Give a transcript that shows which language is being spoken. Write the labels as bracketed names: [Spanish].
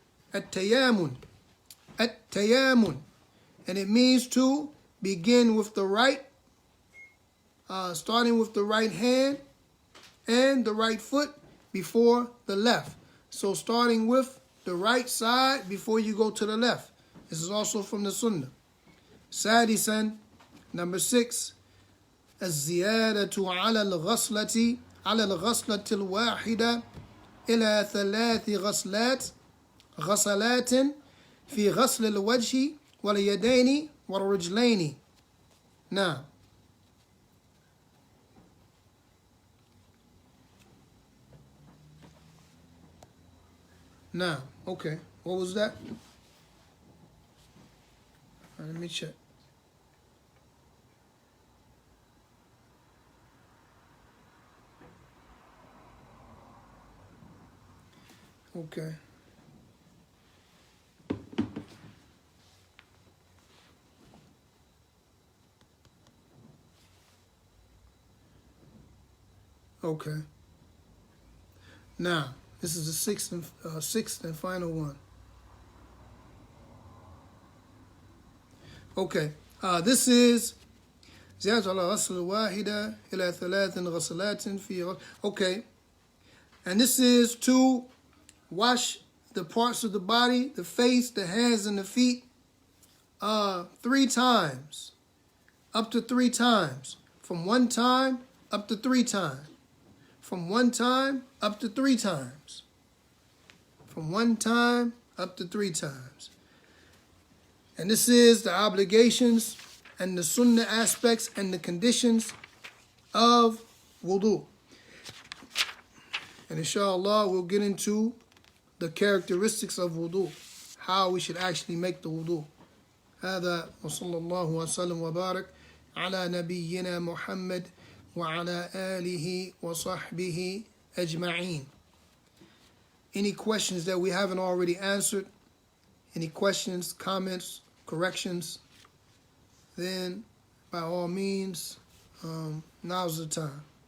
[English] التيامن, and it means to begin with the right, starting with the right hand and the right foot before the left. So starting with the right side before you go to the left. This is also from the Sunnah. [Arabic] سادسا, number 6, الزيادة على الغسلة الواحدة إلى 3 غسلات في غسل الوجه واليدين والرجلين. [English] Now, okay, what was that? Let me check. Okay. Okay. Now, this is the sixth and final one. Okay. [Arabic] This is زيادة على غسل الواحدة إلى 3 غسلات في. [English] Okay. And this is to wash the parts of the body, the face, the hands, and the feet 3 times. Up to 3 times. From 1 time up to 3 times. From 1 time up to 3 times. From 1 time up to 3 times. And this is the obligations and the sunnah aspects and the conditions of wudu. And inshallah, we'll get into the characteristics of wudu, how we should actually make the wudu. [Arabic] هذا وصلى الله وسلم وبارك على نبينا محمد وعلى آله وصحبه أجمعين. [English] Any questions that we haven't already answered? Any questions, comments, corrections? Then, by all means, now's the time.